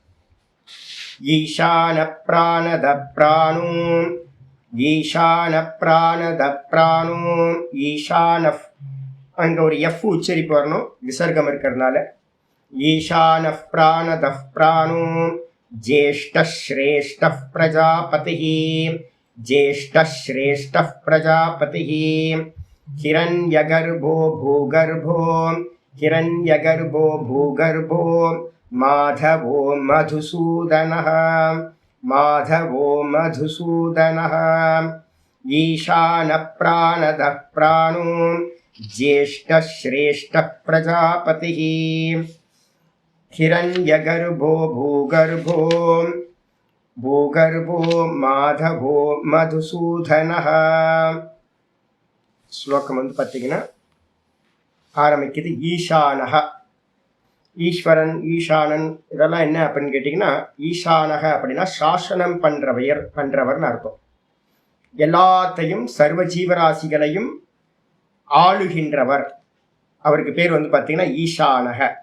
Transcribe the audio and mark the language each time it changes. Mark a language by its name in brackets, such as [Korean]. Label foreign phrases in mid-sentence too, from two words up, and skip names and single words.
[Sanskrit] ईशान प्राणद प्राणो, ईशान प्राणद प्राणो, ईशान, [Tamil] அங்க ஒரு எஃப் உச்சரிப்பு வரணும், விசர்க்கம் இருக்கிறதுனால. [Sanskrit] ईशान प्राणद प्राणो ज्येष्ठ श्रेष्ठ प्रजापति, ज्येष्ठ श्रेष्ठ प्रजापति, हिरण्यगर्भो भूगर्भो, हिरण्यगर्भो भूगर्भो, माधवो मधुसूदनः, माधवो मधुसूदनः, ईशानः प्राणदः प्राणो ज्येष्ठः श्रेष्ठः प्रजापतिः, हिरण्यगर्भो भूगर्भो, भूगर्भो माधवो मधुसूदनः. [Tamil] ஸ்லோகம் பார்த்தீங்கன்னா ஆரம்பிக்குது ஈசானக, ஈஸ்வரன் ஈசானன் இதெல்லாம் என்ன அப்படின்னு கேட்டிங்கன்னா, ஈசானக அப்படின்னா சாசனம் பண்றவர்னு அர்த்தம். எல்லாத்தையும் சர்வ ஜீவராசிகளையும் ஆளுகின்றவர், அவருக்கு பேர் பார்த்தீங்கன்னா ஈசானக.